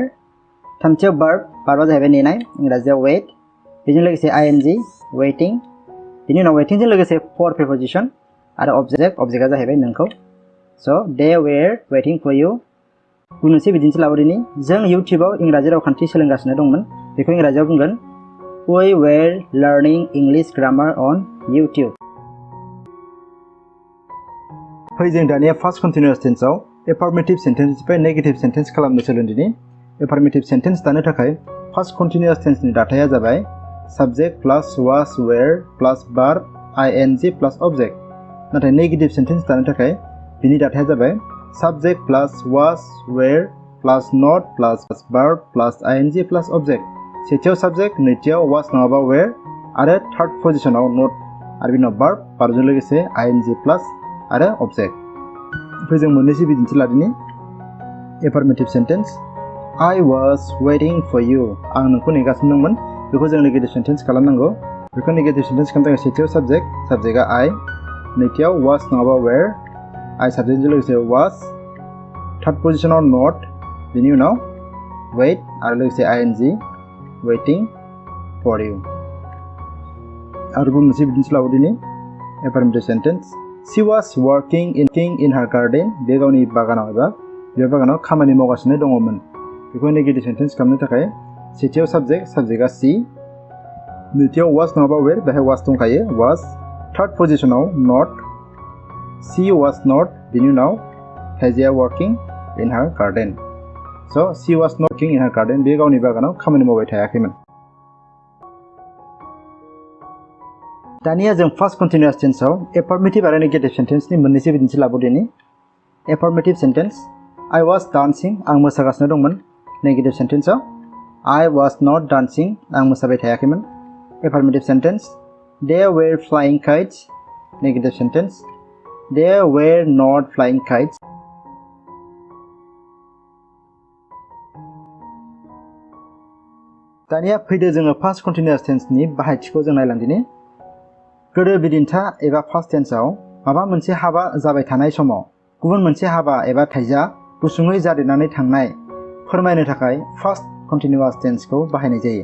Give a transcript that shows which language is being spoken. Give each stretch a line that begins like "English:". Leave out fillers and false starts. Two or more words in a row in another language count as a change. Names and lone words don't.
Bodo: थामथियाव भार्ब, भार्बआ जाहैबाय नेनाय, इंराजियाव वेट। बेजों लोगोसे आइएनजि, वेटिं। बिनि उनाव वेटिंजों लोगोसे
English: for preposition
Bodo: आरो अबजेक्ट, अबजेक्टआ जाहैबाय नोंखौ।
English: So they were waiting for you.
Bodo: गुबुन मोनसे बिदिन्थि लाबावदिनि। जों इउटिउबाव इंराजि रावखान्थि सोलोंगासिनो दंमोन। बेखौ इंराजियाव बुंगोन
English: We were learning English grammar on YouTube.
Bodo: फै जों दानिया
English: first continuous tenseआव affirmative sentenceनिफ्राय negative sentence
Bodo: खालामनो सोलोंदिनि। एफार्मेटिभ सेन्टेन्स दानो थाखाय
English: first continuous tenseनि
Bodo: दाथाया जाबाय
English: subject plus was were plus verb ing plus object.
Bodo: नाथाय नेगेटिभ सेन्टेन्स दानो थाखाय बिनि दाथाया जाबाय
English: subject plus was were plus not plus verb plus ing plus object.
Bodo: सेथियाव साबजेक्ट, नैथियाव वाज नङाबा वेर आरो
English: third positionआव
Bodo: नट आरो बिनि उनाव भार्ब, भार्बजों लोगोसे आइएनजि प्लास आरो अबजेक्ट। फै जों मोननैसो बिदिन्थि लादिनि।
English: affirmative sentence. I was waiting for you.
Bodo: आं नोंखौ नेगासिनो दंमोन। बेखौ जों
English: negative sentence
Bodo: खालामनांगौ। बेखौ
English: negative sentence
Bodo: खालामनो थाखाय सेथियाव subject आ I, नैथियाव was नङाबा were, I subject जों लोगोसे was,
English: third positionआव
Bodo: not, बेनि उनाव wait आरो लोगोसे ing,
English: waiting for you.
Bodo: आरोबाव मोनसे बिदिन्थि लाबावदिनि
English: affirmative sentence. She was working in her garden.
Bodo: बे गावनि बागानाव एबा बिबार बागानाव खामानि मावगासिनो दङमोन। बेखौ
English: negative sentence
Bodo: खालामनो थाखाय सेथियाव subjectआ she, नैथियाव was नङाबा were, बेहाय was दंखायो was,
English: third positionआव
Bodo: not,
English: she was not,
Bodo: बेनि उनाव थाइजाया
English: working in her garden. So she was not working in her garden.
Bodo: बे गावनि बागानाव खामानि मावबाय थायाखैमोन। दानिया जों
English: first continuous tenseआव
Bodo: affirmative आरो
English: negative sentenceनि
Bodo: मोननैसो बिदिन्थि लाबावदिनि। affirmative sentence
English: I was dancing.
Bodo: आं मोसागासिनो दंमोन। negative sentenceआव
English: I was not dancing.
Bodo: आं मोसाबाय थायाखैमोन।
English: affirmative sentence There were flying kites. negative sentence There were not flying kites.
Bodo: दानिया फैदो जोङो
English: first continuous tenseनि
Bodo: बाहायथिखौ जों नायलांदिनि। गोदो बिदिन्था एबा
English: first tenseआव
Bodo: माबा मोनसे हाबा जाबाय थानाय समाव गुबुन मोनसे हाबा एबा थाइजा गुसुङै जादेरनानै थांनाय फोरमायनो थाखाय
English: first continuous tenseखौ
Bodo: बाहायनाय जायो।